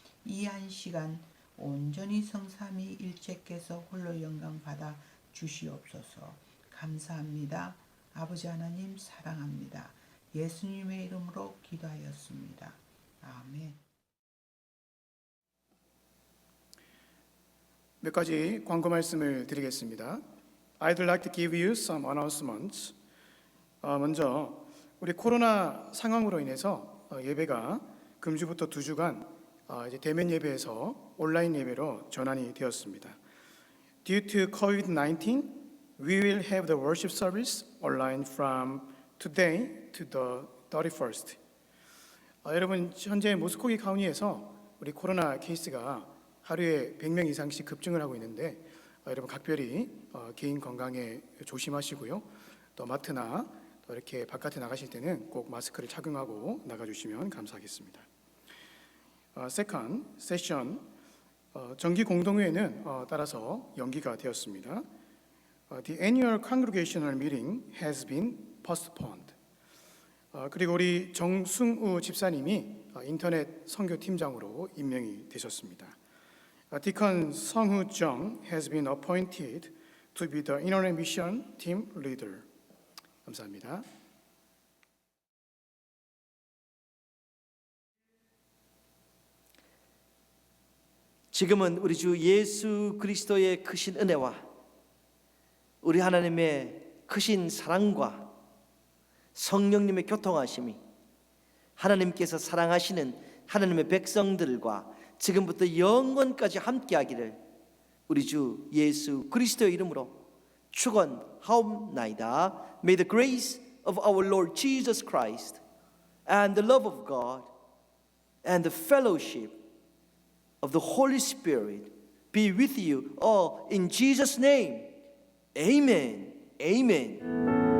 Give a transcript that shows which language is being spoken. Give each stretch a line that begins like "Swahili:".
Korean: 이 한 시간 온전히 성삼위 일체께서 홀로 영광 받아 주시옵소서. 감사합니다. 아버지 하나님 사랑합니다. 예수님의 이름으로 기도하였습니다. 아멘. 몇 가지 광고 말씀을 드리겠습니다.
English: I'd like to give you some announcements.
Korean: 먼저 우리 코로나 상황으로 인해서 예배가 금주부터 2주간 이제 대면 예배에서 온라인 예배로 전환이 되었습니다.
English: Due to COVID-19, we will have the worship service online from today to the 31st.
Korean: 여러분 현재 모스코기 카운티에서 우리 코로나 케이스가 하루에 100명 이상씩 급증을 하고 있는데 여러분 각별히 개인 건강에 조심하시고요. 또 마트나 또 이렇게 바깥에 나가실 때는 꼭 마스크를 착용하고 나가주시면 감사하겠습니다. 세컨드 세션 정기 공동회는 따라서 연기가 되었습니다.
English: The annual congregational meeting has been postponed.
Korean: 그리고 우리 정승우 집사님이 인터넷 선교팀장으로 임명이 되셨습니다.
English: Deacon 성우 Jung has been appointed to be the internet mission team leader.
Korean: 감사합니다. 지금은 우리 주 예수 그리스도의 크신 은혜와 우리 하나님의 크신 사랑과 성령님의 교통하심이 하나님께서 사랑하시는 하나님의 백성들과 지금부터 영원까지 함께하기를 우리 주 예수 그리스도의 이름으로 축원하옵나이다.
English: May the grace of our Lord Jesus Christ and the love of God and the fellowship of the Holy Spirit be with you all in Jesus' name. Amen. Amen.